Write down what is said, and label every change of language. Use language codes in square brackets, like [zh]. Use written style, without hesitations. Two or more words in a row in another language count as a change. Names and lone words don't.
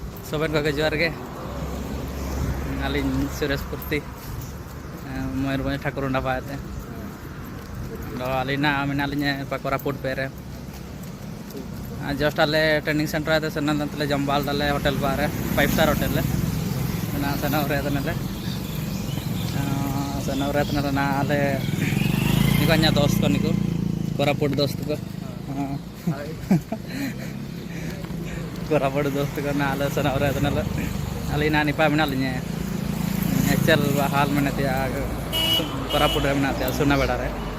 [sat] सोबन को जोहार गे आलिन सुरेश पुर्ती मयूरभंज ठाकुरुंडा पाते आलिना मेनालिन कोरापुट पे रे जस्ट आले [en] training center [sat] आते सेनले जमबाल दाले होटल बारे 5 [en] star hotel [sat] ना सनवरे तनले सनवरे तनले ना आले निको अन्या दोस्त को निको कोरापुट दोस्त को कोरापुट दोस्त को ना आले सनवरे तनले आलिना निपा मेनालिन एचएल हाल मेनते कोरापुट रे मेनते सुना बेड़ा रे